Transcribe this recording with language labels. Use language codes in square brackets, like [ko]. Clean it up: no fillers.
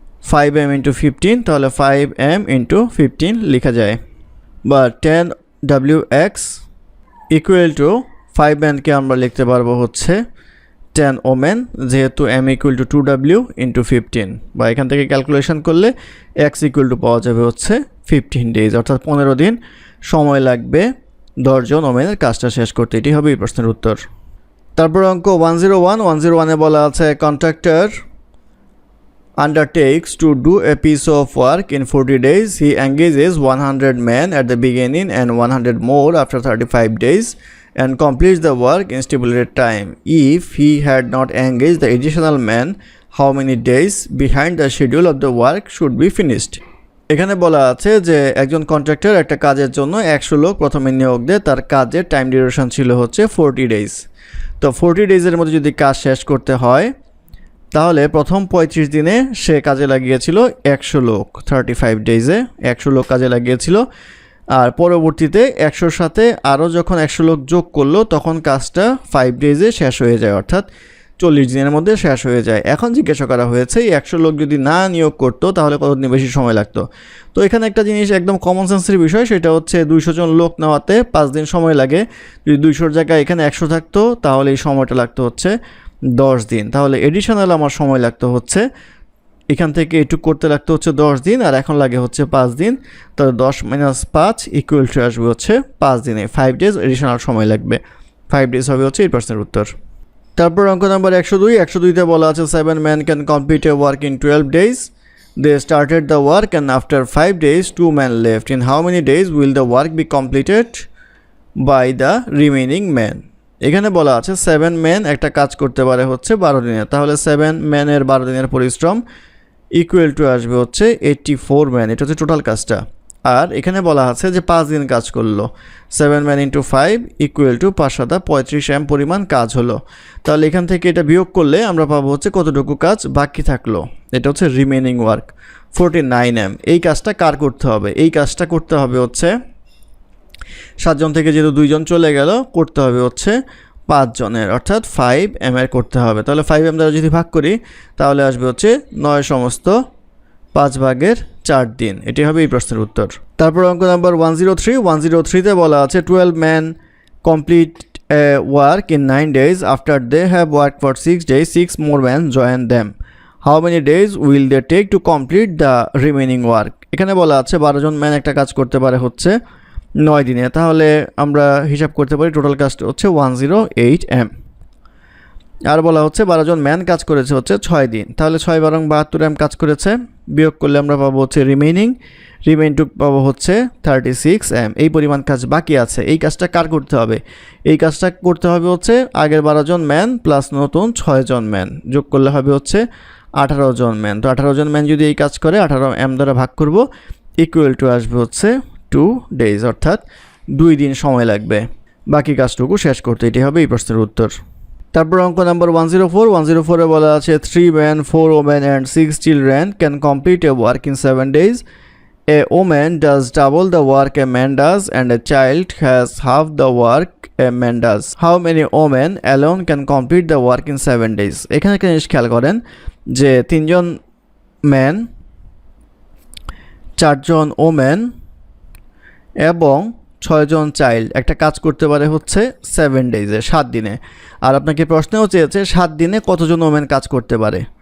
[bn] 5M into 15, তাহলে 5M into 15 লেখা যায়, বা 10WX ইকুয়াল টু 5 ম্যানকে আমরা লিখতে পারবো হচ্ছে 10 ওমেন, যেহেতু M equal to 2W into 15, বা এখান থেকে ক্যালকুলেশন করলে X ইকুয়াল টু পাওয়া যাবে হচ্ছে 15 ডেজ, অর্থাৎ 15 দিন সময় লাগবে 10 জন ওমেনের কাজটা শেষ করতে। এটি হবে এই প্রশ্নের উত্তর। তারপর অঙ্ক 101 বলা আছে [en] Contractor undertakes to do a piece of work in 40 days. He engages 100 men at the beginning and 100 more after 35 days and completes the work in stipulated time. If he had not engaged the additional men, how many days behind the schedule of the work should be finished? [bn] এখানে বলা আছে যে একজন contractor একটা কাজের জন্য 100 লোক প্রথমে নিয়োগ দেয়, তার কাজের টাইম ডিউরেশন ছিল হচ্ছে 40 ডেজ। তো 40 ডেজের মধ্যে যদি কাজ শেষ করতে হয় তাহলে প্রথম 35 দিনে সে কাজে লাগিয়েছিল 100 লোক, 35 ডেজে 100 লোক কাজে লাগিয়েছিল, আর পরবর্তীতে 100-র সাথে আরও যখন 100 লোক যোগ করলো তখন কাজটা 5 ডেজে শেষ হয়ে যায়, অর্থাৎ 40 দিনের মধ্যে শেষ হয়ে যায়। এখন জিজ্ঞাসা করা হয়েছে এই 100 লোক যদি না নিয়োগ করতো তাহলে কতদিন বেশি সময় লাগতো। তো এখানে একটা জিনিস একদম কমন সেন্সের বিষয়, সেটা হচ্ছে 200 জন লোক নেওয়াতে 5 দিন সময় লাগে। যদি 200-র জায়গায় এখানে 100 থাকতো তাহলে এই সময়টা লাগতো হচ্ছে 10 দিন। তাহলে এডিশনাল আমার সময় লাগতো হচ্ছে এখান থেকে এটুকু করতে লাগতো হচ্ছে 10 দিন, আর এখন লাগে হচ্ছে 5 দিন। তাহলে 10 - 5 ইকুয়াল টু আসবে হচ্ছে 5 দিনে, 5 ডেজ এডিশনাল সময় লাগবে। 5 ডেজ হবে হচ্ছে এই প্রশ্নের উত্তর। তারপর অঙ্ক নাম্বার 102তে বলা আছে [en] 7 men can complete a work in 12 days. They started the work and after 5 days 2 men left. In how many days will the work be completed by the remaining men? [bn] এখানে বলা আছে 7 men একটা কাজ করতে পারে হচ্ছে 12 দিনে, তাহলে 7 ম্যানের 12 দিনের পরিশ্রম ইকুয়াল টু আসবে হচ্ছে 84 ম্যান, এটা হচ্ছে টোটাল কাজটা। আর এখানে বলা আছে যে 5 দিন কাজ করলো, 7 man into 5 equal to 5 M পরিমাণ কাজ হলো। তাহলে এখান থেকে এটা বিয়োগ করলে আমরা পাবো হচ্ছে কতটুকু কাজ বাকি থাকলো, এটা হচ্ছে রিমেনিং ওয়ার্ক 49 M। এই কাজটা কার করতে হবে? এই কাজটা করতে হবে হচ্ছে 7 জন থেকে যেহেতু 2 জন চলে গেল, করতে হবে হচ্ছে 5 জনের, অর্থাৎ 5 M এর করতে হবে। তাহলে 5 M দ্বারা যদি ভাগ করি তাহলে আসবে হচ্ছে 9 সমস্ত 5 ভাগের 4 দিন, এটি হবে এই প্রশ্নের উত্তর। তারপর অঙ্ক নাম্বার 103তে বলা আছে [en] 12 men complete work in 9 days. After they have worked for 6 days, 6 more men join them. How many days will they take to complete the remaining work? [bn] এখানে বলা আছে 12 জন ম্যান একটা কাজ করতে পারে হচ্ছে 9 দিনে, তাহলে আমরা হিসাব করতে পারি টোটাল কাজটা হচ্ছে 108 M। আর বলা হচ্ছে 12 জন ম্যান কাজ করেছে হচ্ছে 6 দিন, তাহলে 6 × 72 M কাজ করেছে, বিয়োগ করলে আমরা পাবো হচ্ছে রিমেইনটুক পাবো হচ্ছে 36 M। এই পরিমাণ কাজ বাকি আছে, এই কাজটা কার করতে হবে? এই কাজটা করতে হবে হচ্ছে আগের 12 জন ম্যান প্লাস নতুন 6 জন ম্যান যোগ করলে হবে হচ্ছে 18 জন ম্যান। তো 18 জন ম্যান যদি এই কাজ করে 18 M দ্বারা ভাগ করব, ইকুয়াল টু আসবে হচ্ছে 2 days, অর্থাৎ 2 দিন সময় লাগবে বাকি কাজটুকু শেষ করতে। এটি হবে এই প্রশ্নের উত্তর। তারপর অঙ্ক নাম্বার 104 বলা আছে [en] 3 men, 4 women and 6 children can complete a work in 7 days. A woman does double the work a man does and a child has half the work a man does. How many women alone can complete the work in 7 days? [bn] এখানে একটা জিনিস খেয়াল করেন যে 3 জন man, 4 জন women এবং 6 জন child একটা কাজ করতে পারে হচ্ছে 7 ডেজে, 7 দিনে। আর আপনাকে প্রশ্নেও চেয়েছে 7 দিনে কতজন ওমেন কাজ করতে পারে।